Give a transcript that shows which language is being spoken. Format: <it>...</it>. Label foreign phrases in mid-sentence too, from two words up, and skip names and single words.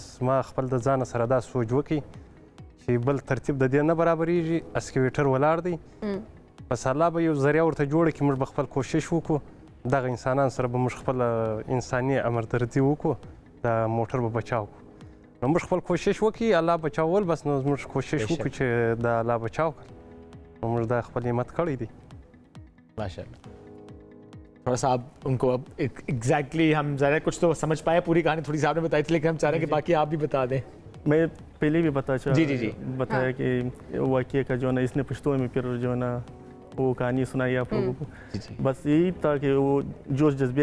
<ps>ما خپل د ځانه سره دا سوچ وکړي چې بل ترتیب د دې نه برابرېږي اسکیویټر ولاړ دی بس الله به یو ذریعه ورته جوړه کړي موږ به خپل کوشش وکړو دغه انسانان سره به موږ خپل انساني امردردي وکړو د موټر به بچاو کړو نو موږ خپل کوشش وکړي الله بچاول بس نو موږ کوشش وکړو چې د الله بچاو کړو نو موږ دا خپل همت کړی دی</ps> <ur>ماشاءاللہ تھوڑا سا آپ ان کو اب ایگزیکٹلی ہم ذرا کچھ تو سمجھ پائے پوری کہانی تھوڑی سی آپ نے بتائی تھی لیکن ہم چاہ رہے ہیں کہ باقی آپ بھی بتا دیں میں پہلے بھی जी بتایا کہ واقعے کا جو ہے نا اس نے پشتو میں پھر جو ہے نا وہ کہانی سنائی آپ لوگوں کو بس یہی تھا کہ وہ جوش جذبے</ur>